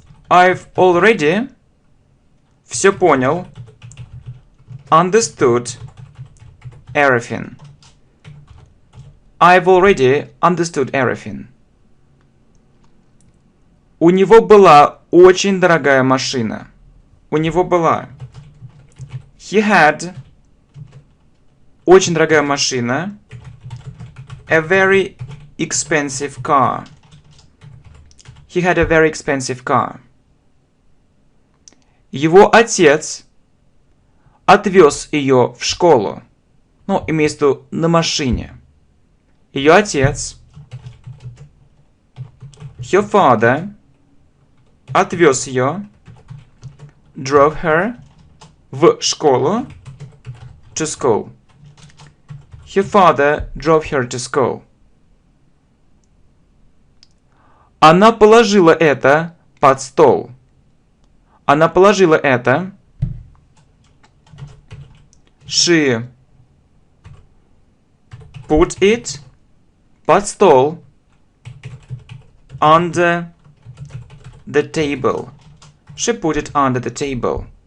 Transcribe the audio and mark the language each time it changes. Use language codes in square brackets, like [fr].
[en] I've already [ru] все понял. [en] Understood everything. I've already understood everything. [ru] У него была очень дорогая машина. У него была. [en] He had [ru] очень дорогая машина. [en] A very expensive car. He had a very expensive car. [ru] Его отец отвез ее в школу. Ну, имеется в виду на машине. Ее отец, [en] her father, [ru] отвез ее, [en] drove her, [ru] в школу, [en] to school. Her father drove her to school. [ru] Она положила это под стол. Она положила это. [en] She put it [ru] под стол. [en] Under the table. She put it under the table.